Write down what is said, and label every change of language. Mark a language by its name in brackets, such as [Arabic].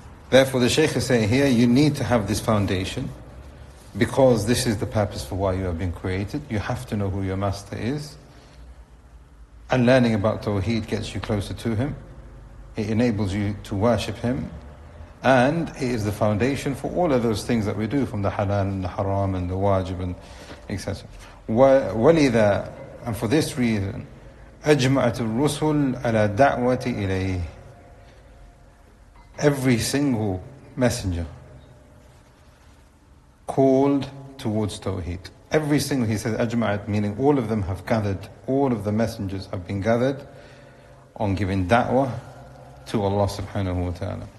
[English] Therefore the Shaykh is saying here, you need to have this foundation, because this is the purpose for why you have been created. You have to know who your Master is. And learning about Tawheed gets you closer to Him. It enables you to worship Him. And it is the foundation for all of those things that we do, from the halal and the haram and the wajib and etc. [Arabic] وَلِذَا, [English] and for this reason, [Arabic] أَجْمَعَتُ الرُّسُلْ عَلَى دَعْوَةِ إِلَيْهِ. [English] Every single messenger called towards Tawheed. Every single, he says, Ajma'at, meaning all of them have gathered, all of the messengers have been gathered on giving da'wah to Allah subhanahu wa ta'ala.